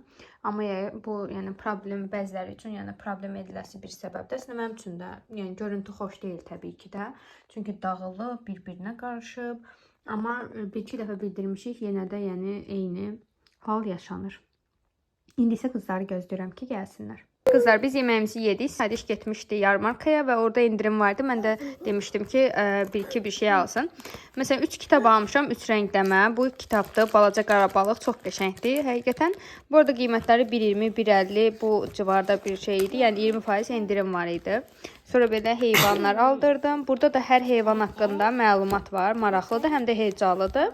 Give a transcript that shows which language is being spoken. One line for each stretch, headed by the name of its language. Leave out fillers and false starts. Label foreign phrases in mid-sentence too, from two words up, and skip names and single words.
Azerbaijani: Amma bu yəni problem bəziləri üçün yəni problem ediləsi bir səbəbdir. Əslində mənim üçün də yəni görüntü xoş deyil təbii ki də. Çünki dağılıb, bir-birinə qarışıb. Amma bir-iki dəfə bildirmişik, yenə də yəni eyni hal yaşanır. İndi isə qızları gözləyirəm ki, gəlsinlər.
Turkish: Kızlar biz yemeğimizi yedik. Sadiş getmişti yarmarkaya ve orada indirim vardı. Ben de demiştim ki bir şey alsın.
Azerbaijani: Mesela 3 kitab almışam, 3 rəngləmə. Bu kitabda Balaca Qara Balıq çox qəşəngdir həqiqətən. Bu arada qiymətləri 1.20, 1.50 bu civarda bir şey idi. Yəni 20% indirim var idi. Sonra belə heyvanlar aldırdım. Burada da hər heyvan haqqında məlumat var. Maraqlıdır, həm də heyecanlıdır.